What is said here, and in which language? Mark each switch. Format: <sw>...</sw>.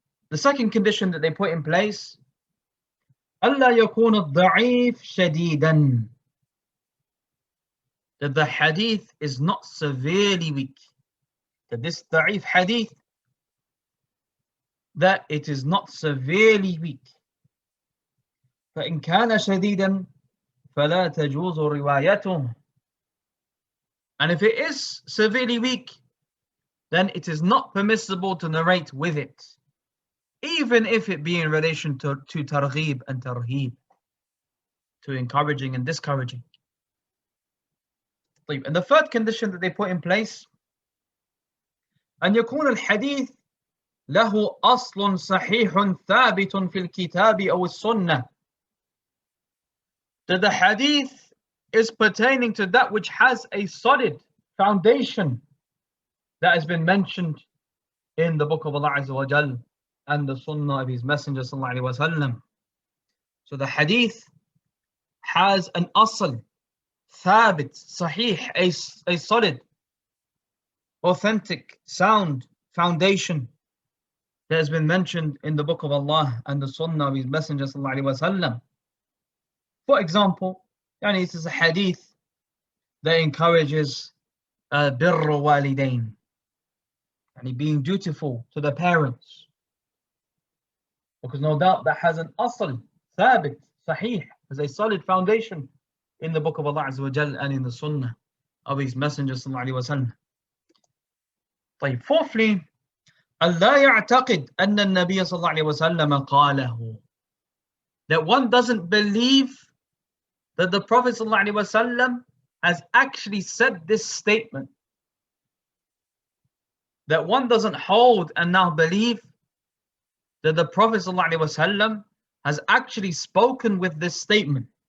<en>The second condition that they put in place,</en> <ar>ألا يكون الضعيف شديدا.</ar> <en>That the hadith is not severely weak. That this ضعيف hadith, that it is not severely weak.</en> <ar>فإن كان شديدا فلا تجوز روايته.</ar> <en>And if it is severely weak, then it is not permissible to narrate with it, even if it be in relation to targhib and tarhib, to encouraging and discouraging. And the third condition that they put in place,</en> <ar>أن يكون الحديث له أصل صحيح ثابت في الكتاب أو السنة.</ar> <en>That the hadith is pertaining to that which has a solid foundation that has been mentioned in the book of Allah Azza wa Jal and the sunnah of his messenger sallallahu alaihi wasallam. So the hadith has an asl, thabit, sahih, a solid, authentic, sound foundation that has been mentioned in the book of Allah and the sunnah of his messenger sallallahu alaihi wasallam. For example, يعني it is a hadith that encourages birr walidain, يعني being dutiful to the parents, because no doubt that has an asl, thabit, sahih, has a solid foundation in the book of Allah Azza wa Jal and in the sunnah of his messenger sallallahu alaihi wasallam.</en> <ar>طيب.</ar> <en>Fourthly,</en> <ar>ألا يعتقد أن النبي صلى الله عليه وسلم قاله.</ar> <en>That one doesn't believe that the Prophet sallallahu alaihi wasallam has actually said this statement. That one doesn't hold and now believe that the Prophet sallallahu alaihi wasallam has actually spoken with this statement.</en>